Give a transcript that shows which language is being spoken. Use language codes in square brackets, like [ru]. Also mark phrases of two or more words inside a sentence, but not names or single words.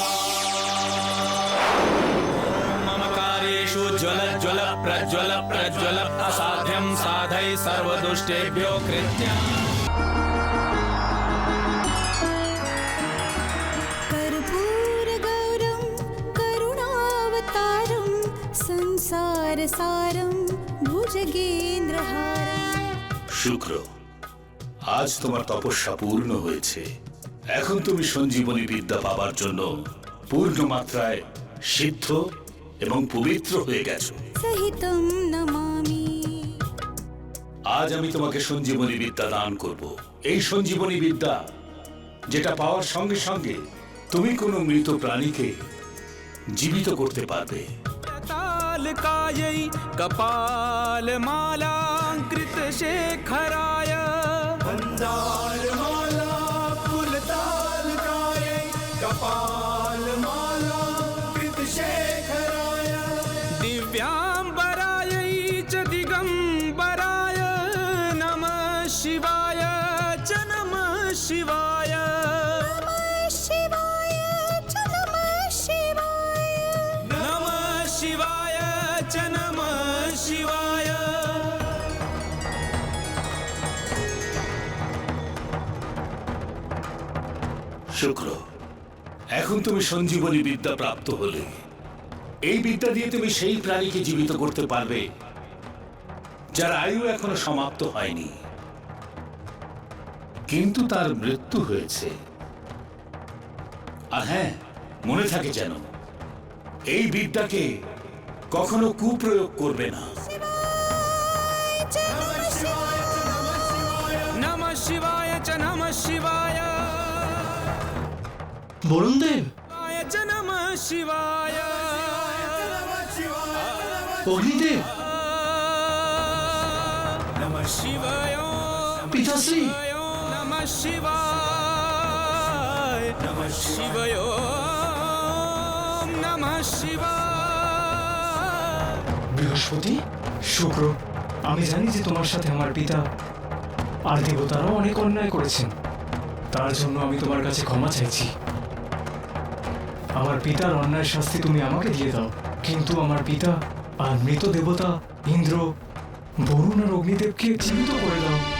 [sa] मम कार्येषु ज्वल ज्वल प्रज्वल प्रज्वल असाध्यं साधय सर्वदुष्टेभ्यो कृत्या कर्पूरगौरं करुणावतारं संसारसारं भुजगेन्द्रहारं। [bn] শুক্র, আজ তোমার তপস্যা পূর্ণ হয়েছে। এখন তুমি সঞ্জীবনী বিদ্যা পাবার জন্য পূর্ণ মাত্রায় সিদ্ধ এবং পবিত্র হয়ে গেছো। [sa] सहितं नमामि। [bn] আজ আমি তোমাকে সঞ্জীবনী বিদ্যা দান করব। এই সঞ্জীবনী বিদ্যা যেটা পাওয়ার সঙ্গে সঙ্গে তুমি কোনো মৃত প্রাণীকে জীবিত করতে পারবে। [sa] तालकायै कपालमालाङ्कृत शेखराय वन्दारमाला कुलतालकायै कपालमालाङ्कृत शेखराय दिव्याम्बरायै च दिगम्बराय नमः शिवाय च नमः शिवाय शिवाय च नमः शिवाय। [bn] শুক্র, এখন তুমি সঞ্জীবনী বিদ্যা প্রাপ্ত হলে এই বিদ্যা দিয়ে তুমি সেই প্রাণীকে জীবিত করতে পারবে যার আয়ু এখনো সমাপ্ত হয়নি, কিন্তু তার মৃত্যু হয়েছে। আর হ্যাঁ, মনে থাকে যেন এই বিদ্যাকে কখনো কুপ্রয়োগ করবে না। [sa] नमः शिवाय च नमः शिवाय [bn] বরুণ দেব, [sa] च नमः शिवाय [bn] অগ্নিদেব, [sa] नमः शिवाय [bn] পিতাশ্রী, [sa] नमः शिवाय नमः शिवाय नमः शिवाय। [bn] বৃহস্পতি, শুক্র, আমি জানি যে তোমার সাথে আমার পিতা আর দেবতারাও অনেক অন্যায় করেছেন। তার জন্য আমি তোমার কাছে ক্ষমা চাইছি। আমার পিতার অন্যায় শাস্তি তুমি আমাকে দিয়ে দাও, কিন্তু আমার পিতা আর মৃত দেবতা ইন্দ্র, বরুণ আর অগ্নিদেবকে জীবিত করে দাও।